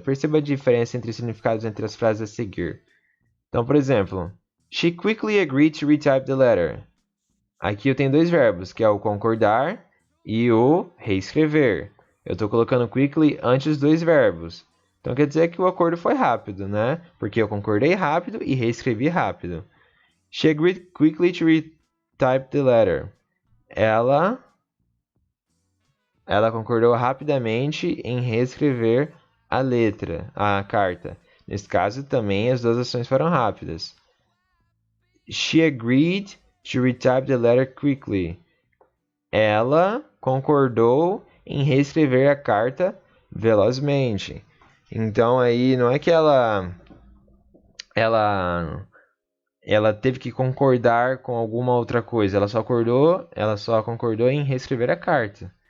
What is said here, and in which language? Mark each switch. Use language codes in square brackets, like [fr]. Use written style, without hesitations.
[pt] Perceba a diferença entre os significados entre as frases a seguir. Então, por exemplo, [en] She quickly agreed to retype the letter. [pt] Aqui eu tenho dois verbos, que é o concordar e o reescrever. Eu estou colocando quickly antes dos dois verbos. Então quer dizer que o acordo foi rápido, né? Porque eu concordei rápido e reescrevi rápido. [en] She agreed quickly to retype the letter. [pt] Ela concordou rapidamente em reescrever a carta. Nesse caso, também as duas ações foram rápidas. [en] She agreed to retype the letter quickly. [pt] Ela concordou em reescrever a carta velozmente. Então aí não é que ela ela teve que concordar com alguma outra coisa. Ela só concordou em reescrever a carta.